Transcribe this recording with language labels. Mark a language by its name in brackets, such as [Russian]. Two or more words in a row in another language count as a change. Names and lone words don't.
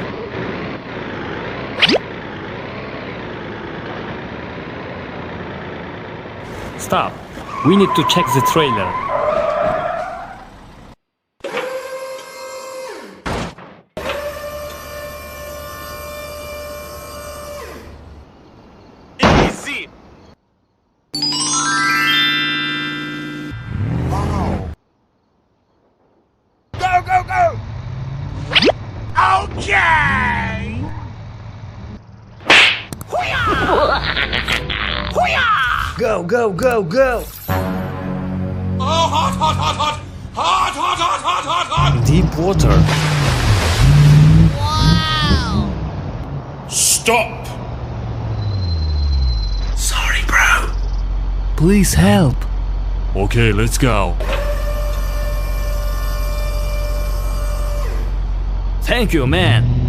[English] Stop. We need to check the trailer. Easy. Go, go, go! Okay! Go, go, go, go! Oh, hot, hot, hot, hot! Hot, hot, hot, hot, hot, hot! Deep water. Stop! Sorry, bro. Please help. Okay, let's go. Thank you, man.